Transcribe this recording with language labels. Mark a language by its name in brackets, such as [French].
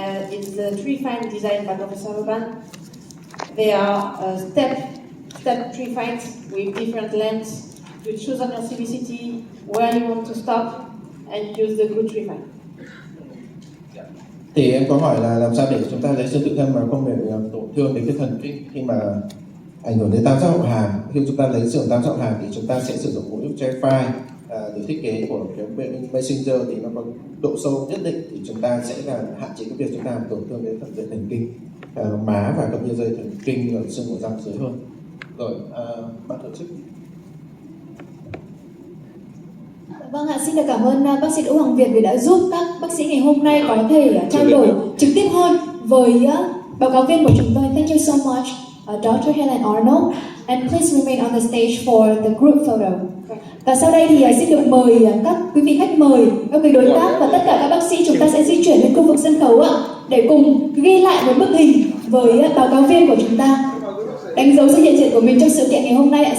[English] It's the tree fine designed by Professor Urban. They are step tree fines with different lengths. You choose on your CBCT where you want to stop and use the good tree fine. [Vietnamese] Thì em có hỏi là làm sao để chúng ta lấy xương tự thân mà không để tổn thương đến cái thần kinh khi mà ảnh hưởng đến tam giác hậu hàm. Khi chúng ta lấy xương tam giác hậu hàm thì chúng ta sẽ sử dụng mũi J-file. Từ thiết kế của cái Meisinger thì nó có độ sâu nhất định, thì chúng ta sẽ là hạn chế cái việc chúng ta làm tổn thương đến phần thần kinh má và cũng như dây thần kinh ở xương của răng dưới hơn. Rồi, bạn tổ chức. Vâng ạ, xin được cảm ơn bác sĩ Đỗ Hoàng Việt vì đã giúp các bác sĩ ngày hôm nay có thể trao đổi trực tiếp hơn với báo cáo viên của chúng tôi. [English] Thank you so much, Dr. Helene Arnold. And please remain on the stage for the group photo. [Vietnamese] Và sau đây thì xin được mời các quý vị khách mời, các vị đối tác và tất cả các bác sĩ, chúng ta sẽ di chuyển lên khu vực sân khấu ạ, để cùng ghi lại một bức hình với báo cáo viên của chúng ta, đánh dấu sự hiện diện của mình trong sự kiện ngày hôm nay ạ.